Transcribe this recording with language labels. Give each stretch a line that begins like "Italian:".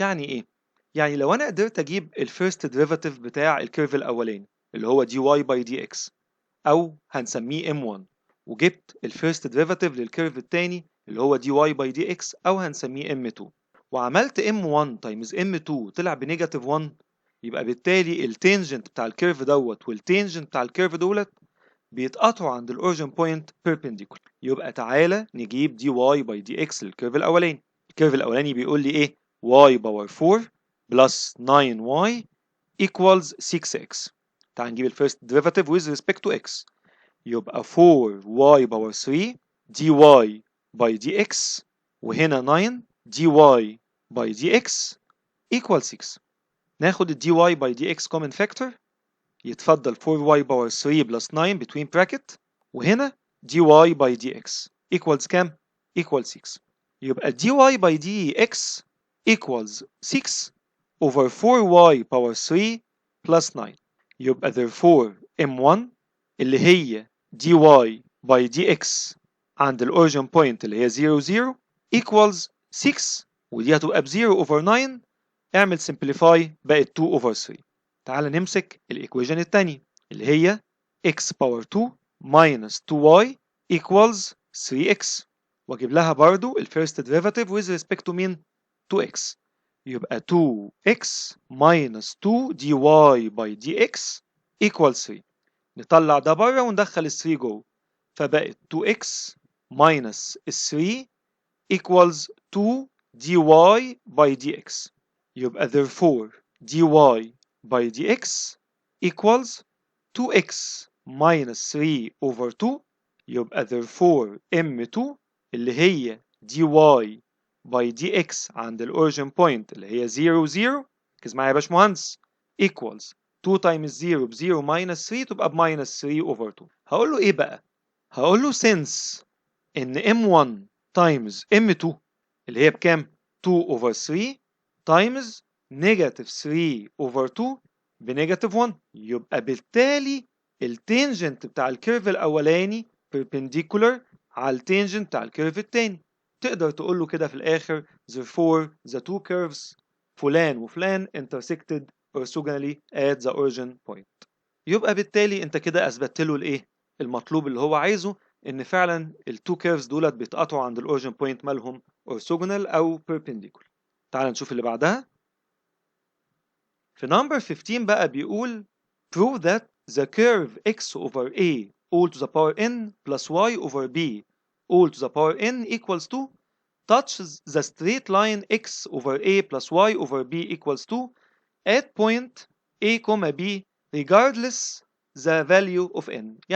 Arabic: يعني ايه؟ يعني لو انا قدرت اجيب ال first derivative بتاع الكيرف الاولاني اللي هو dy by dx او هنسميه m1 وجبت الفيرست ديريفاتيف للكيرف الثاني اللي هو dy by dx او هنسميه m2 وعملت m1 تايمز m2 طلع بنيجاتيف 1، يبقى بالتالي التانجنت بتاع الكيرف دوت والتانجنت بتاع الكيرف دولت بيتقاطعوا عند الاوريجن بوينت بيربنديكولار. يبقى تعالى نجيب dy by dx للكيرف الاولاني. الكيرف الاولاني بيقول لي ايه؟ y باور 4 بلس 9y equals 6x. تعال نجيب الفيرست ديريفاتيف with respect to x. يبقى 4y باور 3 dy by dx وهنا 9 dy by dx equal 6. ناخد ال dy by dx common factor يتفضل 4y باور 3 plus 9 between bracket وهنا dy by dx equals كام؟ equals 6. يبقى dy by dx equals 6 over 4y power 3 plus 9. يبقى therefore m1 اللي هي dy by dx عند الاوريجن بوينت اللي هي 0 0 equals 6 ودي هتبقى ب 0 over 9. اعمل simplify بقت 2 over 3. تعال نمسك الايكويشن الثانيه اللي هي x power 2 minus 2y equals 3x واجيب لها برضو الفيرست ديريفاتيف with respect to مين؟ to x. يبقى 2x minus 2 dy by dx equals 3. نطلع ده بره وندخل ال 3 جوه فبقت 2x minus 3 equals 2 dy by dx. يبقى therefore dy by dx equals 2x minus 3 over 2. يبقى therefore m2 اللي هي dy by dx عند الاوريجن بوينت اللي هي 0 0 ركز معايا يا باشمهندس equals 2 times 0 ب 0 minus 3 تبقى ب minus 3 over 2. هقول له ايه بقى؟ هقول له since ان m1 times m2 اللي هي بكام؟ 2 over 3 times negative 3 over 2 بنيجاتيف 1، يبقى بالتالي التانجنت بتاع الكيرف الاولاني perpendicular على التانجنت بتاع الكيرف التاني. تقدر تقول له كده في الاخر
English: therefore the two curves
Arabic: فلان وفلان
English: intersected orthogonally at the origin point.
Arabic: يبقى بالتالي انت كده اثبتت له الايه؟ المطلوب اللي هو عايزه، ان فعلا التو كيرفز دولت بيتقاطعوا عند الاوريجن بوينت مالهم orthogonal او perpendicular. تعال نشوف اللي بعدها. في
English: number 15
Arabic: بقى بيقول
English: prove that the curve x over a all to the power n plus y over b all to the power n equals 2 touches the straight line x over a plus y over b equals 2 at point a, b regardless the value of n.